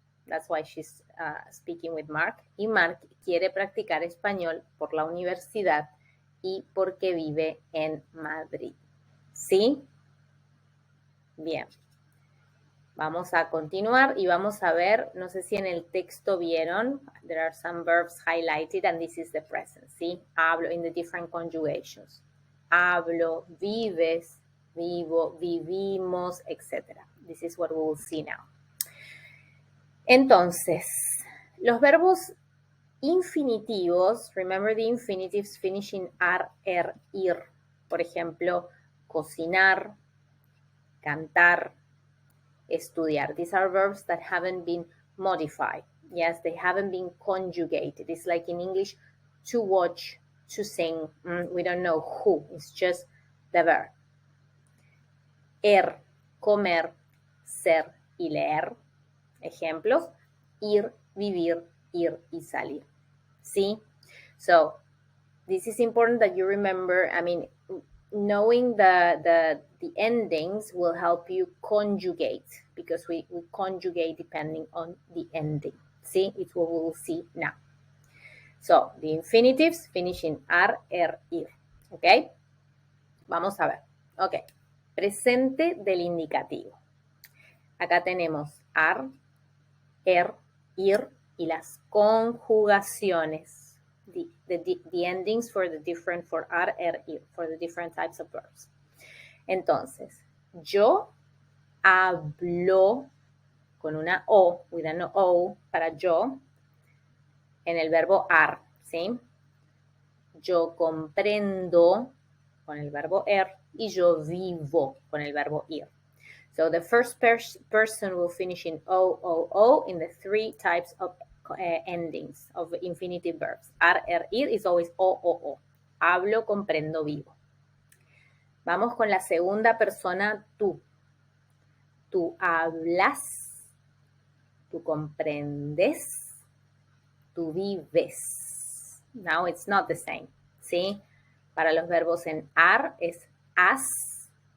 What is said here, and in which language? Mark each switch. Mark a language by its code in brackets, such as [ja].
[en] That's why she's speaking with Mark. [es] Y Mark quiere practicar español por la universidad y porque vive en Madrid. ¿Sí? Bien. Vamos a continuar y vamos a ver, no sé si en el texto vieron, [en] there are some verbs highlighted and this is the present, [es] ¿sí? Hablo [en] in the different conjugations. [es] Hablo, vives, vivo, vivimos, etc. [en] This is what we will see now. [es] Entonces, los verbos infinitivos, [en] remember the infinitives finishing ar, ir. [es] Por ejemplo, cocinar, cantar, estudiar. [en] These are verbs that haven't been modified. Yes, they haven't been conjugated. It's like in English, to watch, to sing. We don't know who. It's just the verb. [es] Comer, ser y leer. Ejemplos. Ir, vivir, ir y salir. See? [en] So, this is important that you remember, knowing the endings will help you conjugate because we conjugate depending on the ending. See, it's what we will see now. So, the infinitives finish in ar, ir. ¿Ok? [es] Vamos a ver. [en] Ok. [es] Presente del indicativo. Acá tenemos ar, ir y las conjugaciones. [en] The endings for ar, ir, for the different types of verbs. [es] Entonces, yo hablo con una O, [en] with an O [es] para yo, en el verbo ar, ¿sí? Yo comprendo con el verbo y yo vivo con el verbo ir. [en] So the first person will finish in O in the three types of endings of infinitive verbs. Ar, ir is always O. Hablo, comprendo, vivo. [es] Vamos con la segunda persona, tú. Tú hablas, tú comprendes, tú vives. [en] Now it's not the same, [es] ¿sí? Para los verbos en ar es has.